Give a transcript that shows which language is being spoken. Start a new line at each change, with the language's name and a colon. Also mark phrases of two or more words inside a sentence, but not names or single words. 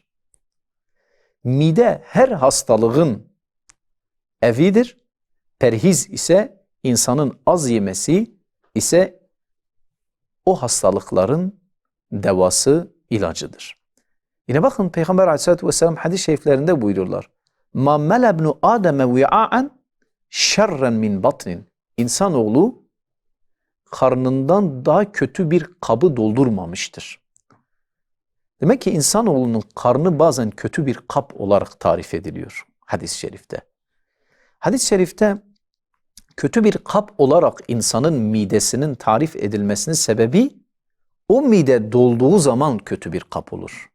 Turkish: Mide her hastalığın evidir. Perhiz ise insanın az yemesi ise o hastalıkların devası, ilacıdır. Yine bakın Peygamber
Arabic: عليه الصلاة والسلام
Turkish: hadis-i şeriflerinde buyururlar.
Arabic: مَا مَلَ ابْنُ آدَمَ وِعَاءً شَرًّا مِنْ بَطْنٍ.
Turkish: İnsanoğlu karnından daha kötü bir kabı doldurmamıştır. Demek ki insanoğlunun karnı bazen kötü bir kap olarak tarif ediliyor hadis-i şerifte. Hadis-i şerifte kötü bir kap olarak insanın midesinin tarif edilmesinin sebebi o mide dolduğu zaman kötü bir kap olur.